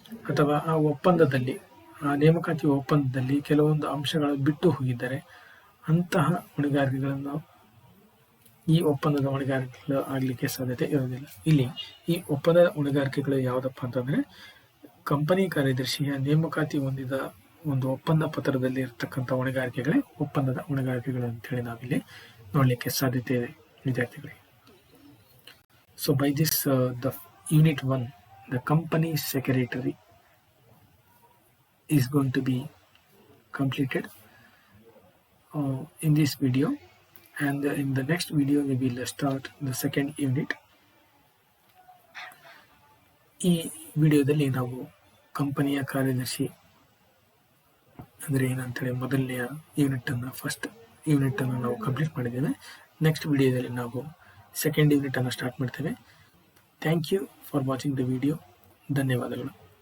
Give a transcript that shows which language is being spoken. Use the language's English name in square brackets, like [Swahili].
[Kannada] ಅಥವಾ ಆ ಒಪ್ಪಂದದಲ್ಲಿ, ಆ ನೇಮಕಾತಿ ಒಪ್ಪಂದದಲ್ಲಿ ಕೆಲವೊಂದು ಅಂಶಗಳು ಬಿಟ್ಟು ಹೋಗಿದ್ದಾರೆ, ಅಂತಹ ಹೊಣೆಗಾರಿಕೆಗಳನ್ನು ಈ ಒಪ್ಪಂದದ ಹೊಣೆಗಾರಿಕೆಗಳು ಆಗಲಿಕ್ಕೆ ಸಾಧ್ಯತೆ ಇರೋದಿಲ್ಲ. ಇಲ್ಲಿ ಈ ಒಪ್ಪಂದದ ಹೊಣೆಗಾರಿಕೆಗಳು ಯಾವುದಪ್ಪ ಅಂತಂದರೆ, ಕಂಪನಿ ಕಾರ್ಯದರ್ಶಿಯ ನೇಮಕಾತಿ ಹೊಂದಿದ ಒಂದು ಒಪ್ಪಂದ ಪತ್ರದಲ್ಲಿ ಇರತಕ್ಕಂಥ ಹೊಣೆಗಾರಿಕೆಗಳೇ ಒಪ್ಪಂದದ ಹೊಣೆಗಾರಿಕೆಗಳು ಅಂತೇಳಿ ನಾವಿಲ್ಲಿ ನೋಡಲಿಕ್ಕೆ ಸಾಧ್ಯತೆ ಇದೆ ವಿದ್ಯಾರ್ಥಿಗಳಿಗೆ. [English] So by this the unit 1, the company secretary is going to be completed in this video, and in the next video we will start the second unit. [Kannada] ಈ ವಿಡಿಯೋದಲ್ಲಿ ನಾವು ಕಂಪನಿಯ ಕಾರ್ಯದರ್ಶಿ ಅಂದರೆ ಏನಂತೇಳಿ ಮೊದಲನೆಯ ಫಸ್ಟ್ ಯೂನಿಟ್ ಅನ್ನು ನಾವು ಕಂಪ್ಲೀಟ್ ಮಾಡಿದ್ದೇವೆ. ನೆಕ್ಸ್ಟ್ ವಿಡಿಯೋದಲ್ಲಿ ನಾವು ಸೆಕೆಂಡ್ ಯೂನಿಟ್ ಅನ್ನು ಸ್ಟಾರ್ಟ್ ಮಾಡ್ತೇವೆ. [English] Thank you for watching the video. [Kannada] ಧನ್ಯವಾದಗಳು.